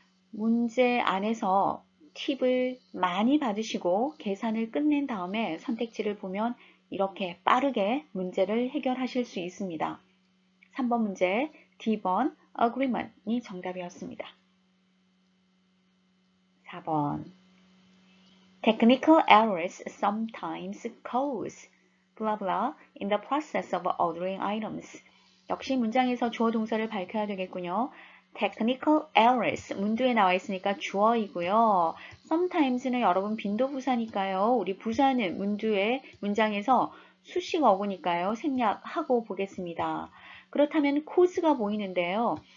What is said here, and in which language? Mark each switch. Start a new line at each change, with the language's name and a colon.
Korean: 문제 안에서 팁을 많이 받으시고 계산을 끝낸 다음에 선택지를 보면 이렇게 빠르게 문제를 해결하실 수 있습니다. 3번 문제 D번 agreement이 정답이었습니다.
English: 4번 Technical errors sometimes cause blah blah in the process of ordering items.
Korean: 역시 문장에서 주어 동사를 밝혀야 되겠군요. Technical errors 문두에 나와 있으니까 주어이고요. sometimes는 여러분 빈도부사니까요. 우리 부사는 문두에 문장에서 수식 어구니까요. 생략하고 보겠습니다. 그렇다면 cause가 보이는데요.